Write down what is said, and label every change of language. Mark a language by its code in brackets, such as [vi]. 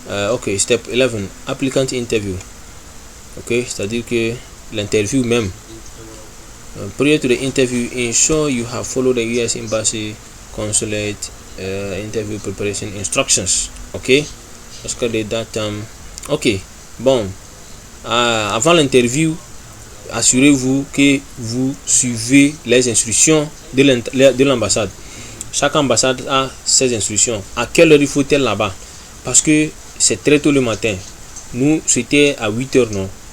[fr] Ok, [en] step 11, applicant interview. [fr] Ok, c'est-à-dire que l'interview même. [en] Prior to the interview, ensure you have followed the US Embassy Consulate interview preparation instructions. [fr] Ok, parce que les dates. Ok, bon. Avant l'interview, assurez-vous que vous suivez les instructions de l'ambassade. Chaque ambassade a ses instructions. À quelle heure il faut être là-bas? Parce que c'est très tôt le matin. Nous, c'était à 8h, non?